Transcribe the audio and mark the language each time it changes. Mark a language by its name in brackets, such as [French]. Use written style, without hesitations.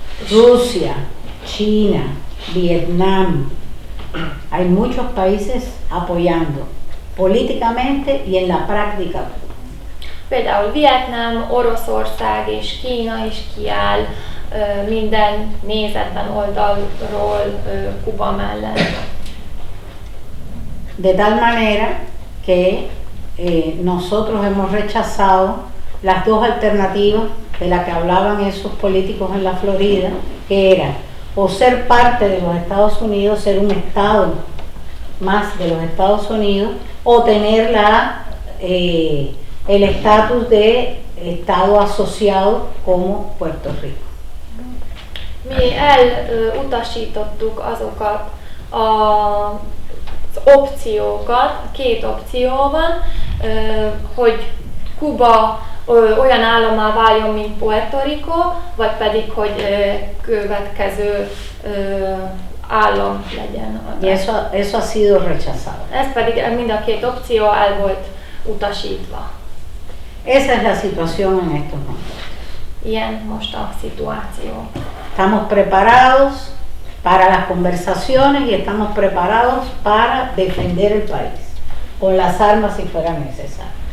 [Spanish] Rusia, China, Vietnam, hay muchos países apoyando políticamente y en la práctica. [Hungarian] Például Vietnám, Oroszország és Kína is kiáll minden nézetben oldalról Kuba mellett. [Spanish] De tal manera que nosotros hemos rechazado las dos alternativas de las que hablaban esos políticos en la Florida, que era o ser parte de los Estados Unidos, ser un estado más de los Estados Unidos, o tener el estatus de estado asociado como Puerto Rico. [Hungarian] Mi elutasítottuk azokat az opciókat, két opció van, hogy Kuba olyan állammá váljon, mint Puerto Rico, vagy pedig, hogy következő állam legyen. [Spanish] Y eso ha sido rechazado. [Hungarian] Ez pedig mind a két opció el volt utasítva. [Spanish] Esa es la situación en estos momentos. [Hungarian] Ilyen most a szituáció. [Spanish] Estamos preparados para las conversaciones y estamos preparados para defender el país con las armas si fuera necesario.